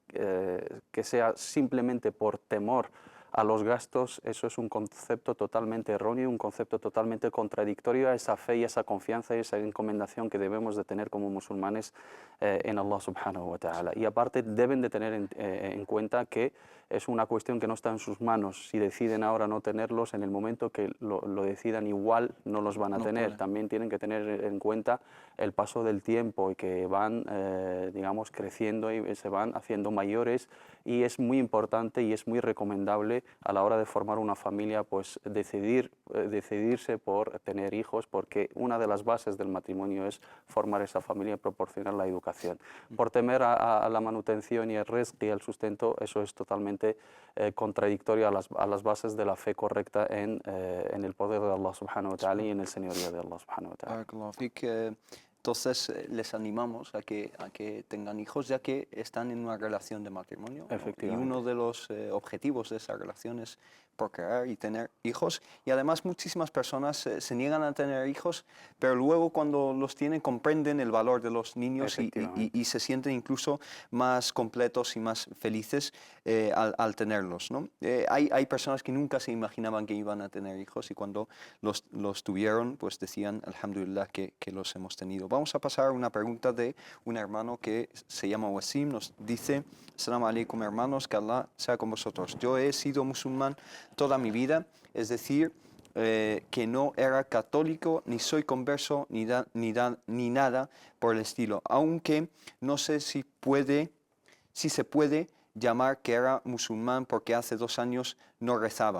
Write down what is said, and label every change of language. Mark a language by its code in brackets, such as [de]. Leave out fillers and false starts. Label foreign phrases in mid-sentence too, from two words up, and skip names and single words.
[es] que sea simplemente por temor a los gastos, eso es un concepto totalmente erróneo, un concepto totalmente contradictorio a esa fe y esa confianza y esa encomendación que debemos de tener como musulmanes en [ar] الله سبحانه وتعالى. [es] Y aparte deben de tener en cuenta que es una cuestión que no está en sus manos. Si deciden ahora no tenerlos, en el momento que lo decidan, igual no los van a tener. También tienen que tener en cuenta el paso del tiempo y que van, digamos, creciendo y se van haciendo mayores, y es muy importante y es muy recomendable a la hora de formar una familia, pues decidirse por tener hijos, porque una de las bases del matrimonio es formar esa familia y proporcionar la educación. Por temer a la manutención y el rizq y el sustento, eso es totalmente contradictorio a las bases de la fe correcta en el poder de [ar] الله سبحانه وتعالى [es] y en el señorío de [ar] الله سبحانه وتعالى. [es] Entonces les animamos a que tengan hijos, ya que están en una relación de matrimonio, ¿no? Y uno de los objetivos de esa relación es procrear y tener hijos. Y además muchísimas personas se niegan a tener hijos, pero luego cuando los tienen comprenden el valor de los niños y se sienten incluso más completos y más felices al tenerlos, ¿no? Hay personas que nunca se imaginaban que iban a tener hijos, y cuando los tuvieron, pues decían, alhamdulillah, que los hemos tenido. Vamos a pasar a una pregunta de un hermano que se llama Wasim. Nos dice: [ar] السلام عليكم, [es] hermanos, que Allah sea con vosotros. Yo he sido musulmán toda mi vida, es decir, que no era católico, ni soy converso, ni nada por el estilo, aunque no sé si se puede llamar que era musulmán porque hace 2 años no rezaba.